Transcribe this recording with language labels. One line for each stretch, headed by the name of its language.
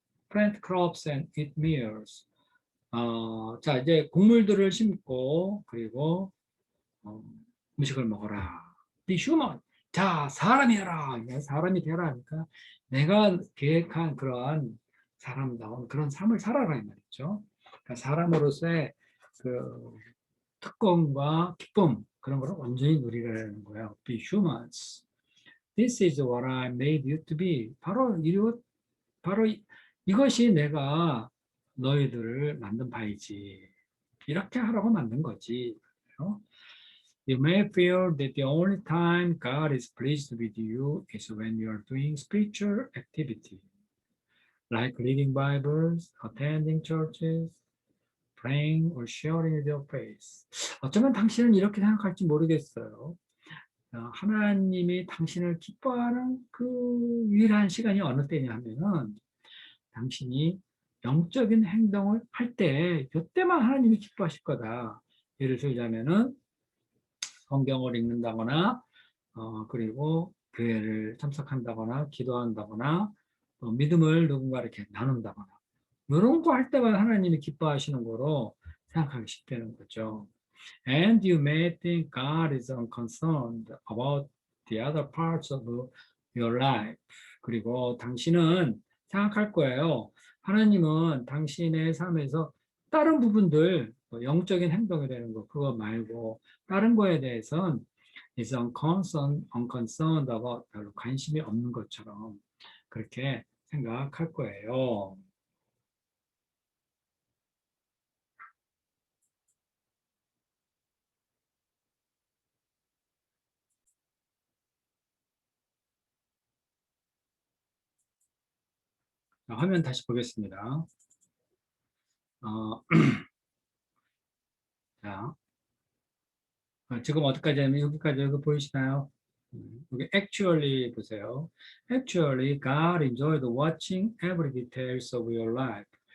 English: Plant crops and eat meals.
Korean: 자, 이제 곡물들을 심고, 그리고, 음식을 먹어라.
English: Be human.
Korean: 자, 사람이 해라. 사람이 되라. 하니까 내가 계획한 그러한 사람다운 그런 삶을 살아라. 이 말이죠. 그러니까 사람으로서의 그 특권과 기쁨, 그런 걸 온전히 누리라는 거예요.
English: Be humans. This is what I made you to be.
Korean: 바로 이것이 내가 너희들을 만든 바이지. 이렇게 하라고 만든 거지.
English: You may feel that the only time God is pleased with you is when you are doing spiritual activity, like reading Bibles, attending churches, praying, or sharing with your faith.
Korean: 어쩌면 당신은 이렇게 생각할지 모르겠어요. 하나님이 당신을 기뻐하는 그 유일한 시간이 어느 때냐 하면은 당신이 영적인 행동을 할 때, 이때만 하나님이 기뻐하실 거다. 예를 들자면은 성경을 읽는다거나, 그리고 교회를 참석한다거나, 기도한다거나, 또 믿음을 누군가 이렇게 나눈다거나, 이런 거 할 때만 하나님이 기뻐하시는 거로 생각하기 쉽다는 거죠.
English: And you may think God is unconcerned about the other parts of your life.
Korean: 그리고 당신은 생각할 거예요. 하나님은 당신의 삶에서 다른 부분들, 영적인 행동이 되는 거, 그거 말고 다른 거에 대해서는
English: is unconcerned about
Korean: 별로 관심이 없는 것처럼 그렇게 생각할 거예요. 화면 다시 보겠습니다. 어, 자, 지금 어디까지 하면 여기까지 여기 보이시나요? 여기 actually 보세요.
English: Actually, God enjoyed watching every details of your life.